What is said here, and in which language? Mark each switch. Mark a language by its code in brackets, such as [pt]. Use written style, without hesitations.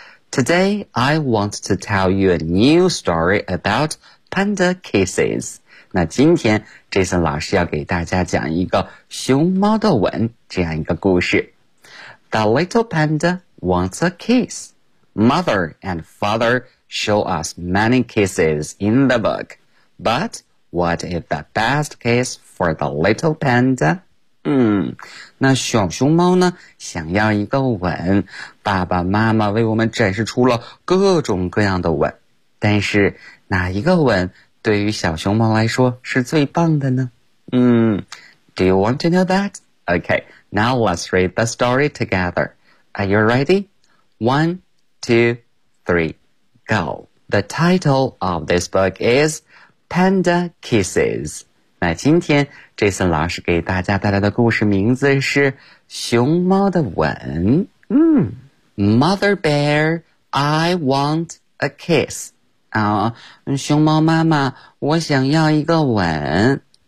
[en] Today, I want to tell you a new story about panda kisses. [zh] 那今天 Jason 老师要给大家讲一个熊猫的吻这样一个故事。 [en] The little panda wants a kiss. Mother and father show us many kisses in the book. But what is the best kiss for the little panda? [zh] 那小熊猫呢想要一个吻，爸爸妈妈为我们展示出了各种各样的吻，但是哪一个吻对于小熊猫来说是最棒的呢？ [en] Do you want to know that? Okay, now let's read the story together. Are you ready? 1, 2, 3, go. The title of this book is Panda Kisses. [zh] 那今天 Jason 老师给大家带来的故事名字是熊猫的吻。 [en] Mother Bear, I want a kiss. [zh] 啊、熊猫妈妈，我想要一个吻。